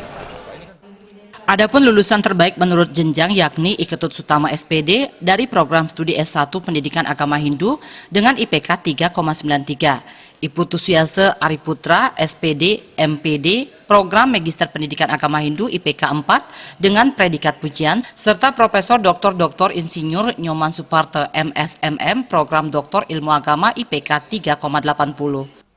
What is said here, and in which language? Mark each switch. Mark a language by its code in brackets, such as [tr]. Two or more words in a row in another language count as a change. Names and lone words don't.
[id] Adapun lulusan terbaik menurut jenjang yakni Iketut Sutama SPD dari program studi S1 Pendidikan Agama Hindu dengan IPK 3,93. Iputu Suyase Ariputra SPD MPD program Magister Pendidikan Agama Hindu IPK 4 dengan predikat pujian serta Profesor Dr. Insinyur Nyoman Suparte MSMM program Doktor Ilmu Agama IPK 3,80.